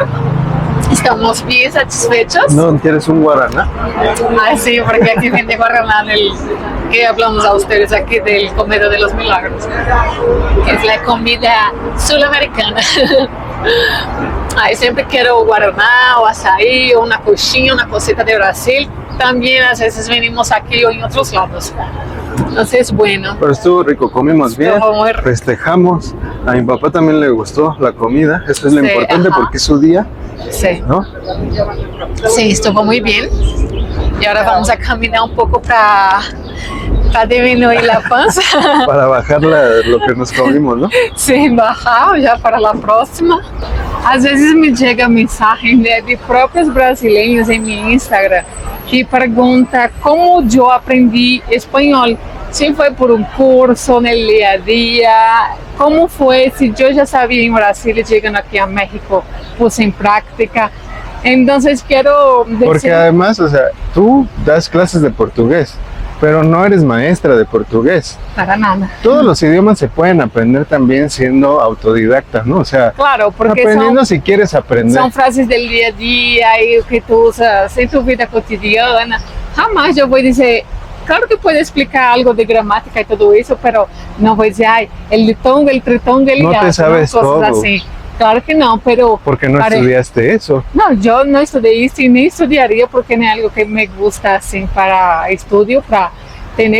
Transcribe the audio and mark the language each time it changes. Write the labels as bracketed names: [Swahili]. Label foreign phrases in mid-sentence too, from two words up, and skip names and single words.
[Spanish] Estamos bien satisfechos. ¿No quieres un guaraná? Ah, sí, porque aquí vende guaraná que hablamos a ustedes aquí del Comedor de los Milagros, que es la comida sudamericana. Ay, siempre quiero guaraná o açaí o una coxinha, una cosita de Brasil. También a veces venimos aquí o en otros lados. Entonces, bueno. Pero estuvo rico, comimos bien, Estuvo muy rico. festejamos. A mi papá también le gustó la comida, eso es lo Sí, importante ajá. porque es su día, Sí, ¿no? sí, estuvo muy bien. Y ahora vamos a caminar un poco para disminuir la panza. Para bajar lo que nos comimos, ¿no? [Portuguese] Sim, bajar já para a próxima. Às vezes me chega mensagem de próprios brasileiros em meu Instagram que pergunta como eu aprendi espanhol. Se foi por um curso no dia a dia, como foi, se eu já sabia em Brasil e chegando aqui a México, puse em prática. Então, quero [Spanish] Porque [Portuguese] dizer... [Spanish] además, o sea, tú das clases de portugués, pero no eres maestra de portugués. Para nada. Todos los idiomas se pueden aprender también siendo autodidacta, ¿no? O sea, Claro, porque aprendiendo si quieres aprender. [Portuguese] são frases del dia a dia e o que tu usas em tua vida cotidiana. Jamais eu vou dizer [Spanish] claro que puede explicar algo de gramática y todo eso, pero no voy a decir, ay, el ditongo, el tritongo, el No hiato, te sabes cosas todo. así. Claro que no, pero... Porque no pare- estudiaste eso. No, yo no estudié eso y ni estudiaría porque no es algo que me gusta así para estudio, para tener